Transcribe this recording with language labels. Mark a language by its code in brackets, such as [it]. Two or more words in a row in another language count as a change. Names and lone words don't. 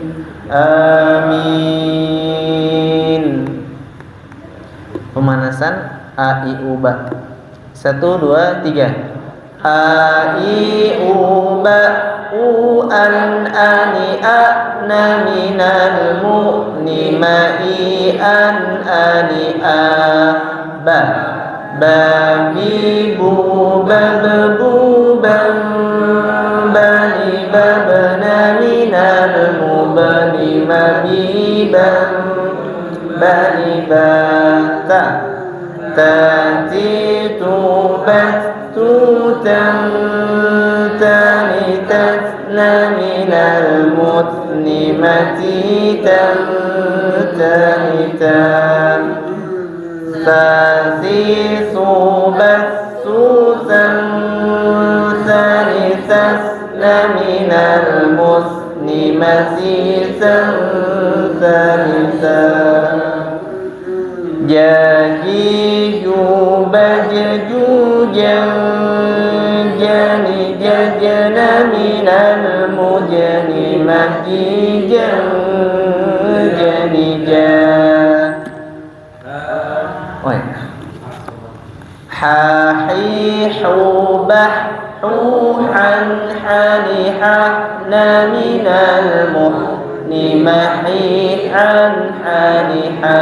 [id] Amin. Pemanasan a i u ba. 1 2 3. A i u ba u an ani a na minal mu'ni ma i an ani a ba ba bi bu ba bu bam bani babna minal mubani ma bi bam bani bata tati tubat tutan tani tatna minal mutni matitan tani tan tati subat tutan tani tatna minal mutni matitan tani tan jadi baju jadi jajana minal mujani majijan jadi hahi hubah huhan haniha minal muhni mahihan haniha.